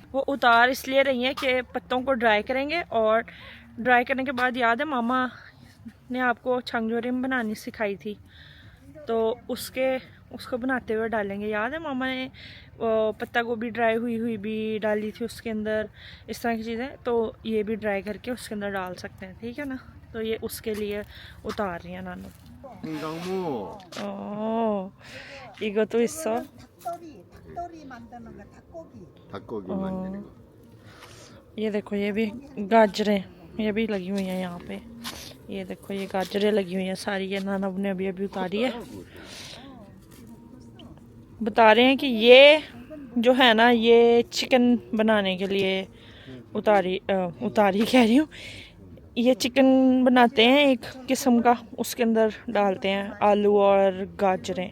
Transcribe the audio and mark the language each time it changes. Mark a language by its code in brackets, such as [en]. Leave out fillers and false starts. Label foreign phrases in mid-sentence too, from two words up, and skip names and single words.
[hi] वो उतार इसलिए रही हैं कि पत्तों को ड्राई करेंगे, और ड्राई करने के बाद याद है मामा ने आपको छंगजोरिम बनानी सिखाई थी, तो उसको बनाते हुए डालेंगे। याद है मामा ने पत्ता गोभी ड्राई हुई भी डाली थी उसके अंदर, इस तरह की चीज़ें। तो ये भी ड्राई करके उसके अंदर डाल सकते हैं, ठीक है ना। तो ये उसके लिए उतार रही है नानू। [ko] 이것도 있어? 닭도리 만드는 거 닭고기. 닭고기 만드는 거. [hi] ये देखो, ये भी गाजरें, ये भी लगी हुई हैं यहाँ पे। ये देखो ये गाजरें लगी हुई हैं सारी, ये नाना ने अभी अभी उतारी है। बता रहे हैं कि ये जो है ना, ये चिकन बनाने के लिए उतारी कह रही हूँ, ये चिकन बनाते हैं एक किस्म का, उसके अंदर डालते हैं आलू और गाजरें।